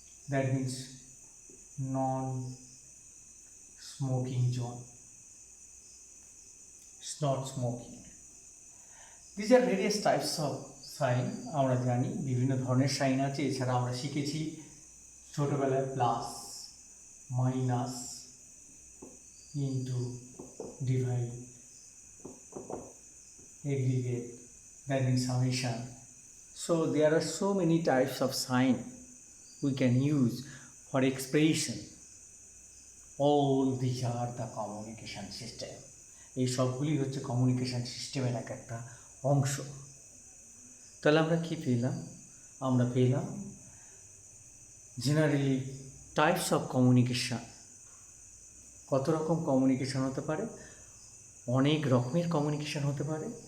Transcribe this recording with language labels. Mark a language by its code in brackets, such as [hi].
[en] That means non-smoking zone. It's not smoking. These are various types of sign. [bn] আমরা জানি বিভিন্ন ধরনের sign আছে। এছাড়া আমরা শিখেছি ছোটবেলায় plus, minus, [en] into, divide, aggregate, that means summation. So there are so many types of sign we can use for expression. All these are the communication system. [bn] এই সবগুলি হচ্ছে কমিউনিকেশন সিস্টেমের এক একটা অংশ। তাহলে আমরা কি পেলাম? আমরা পেলাম জেনারেলি টাইপস অফ কমিউনিকেশন। কত রকম কমিউনিকেশন হতে পারে? অনেক রকমের কমিউনিকেশন হতে পারে।